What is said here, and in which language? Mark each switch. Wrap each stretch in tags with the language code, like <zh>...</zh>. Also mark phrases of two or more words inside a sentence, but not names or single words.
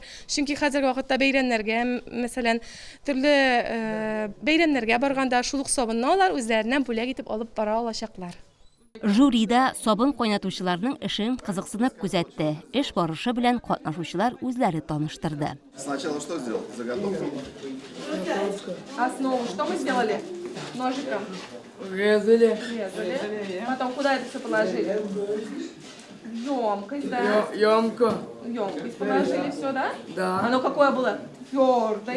<tt>Чөнки хәзерге вакытта бәйрәмнәргә, мәсәлән, төрле бәйрәмнәргә барганда шул ук сабынны алар үзләреннән бүләк итеп алып бара алачаклар. Жюрида сабын кайнатучыларның эшен кызыксынып күзәтте. Эш барышы белән катнашучылар үзләре таныштырды.</tt> <ru>Сначала что сделал? Заготовку. Основу что мы сделали? Ножиком. Резали. Потом куда это все положили? Емкость, да? Емкость положили, все, да? Да. Оно какое было? Твердое.</ru>